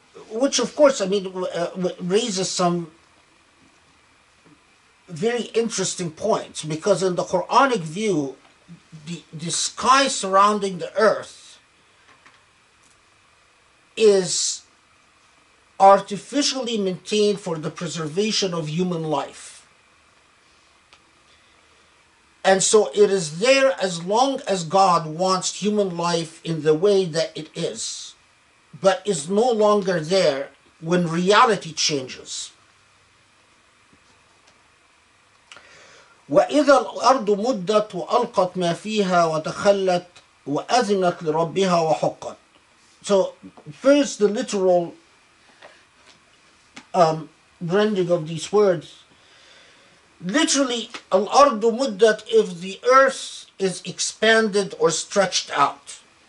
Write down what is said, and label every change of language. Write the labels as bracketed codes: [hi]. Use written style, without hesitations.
[en] Which, of course, raises some very interesting points, because in the Quranic view, the sky surrounding the earth is artificially maintained for the preservation of human life. And so it is there as long as God wants human life in the way that it is, but is no longer there when reality changes. [ar] وإذا الأرض مدت وألقت ما فيها وتخلت وأذنت لربها وحقت. [en] So first the literal rendering of these words. Literally, [ar] الأرض مدت, [en] if the earth is expanded or stretched out.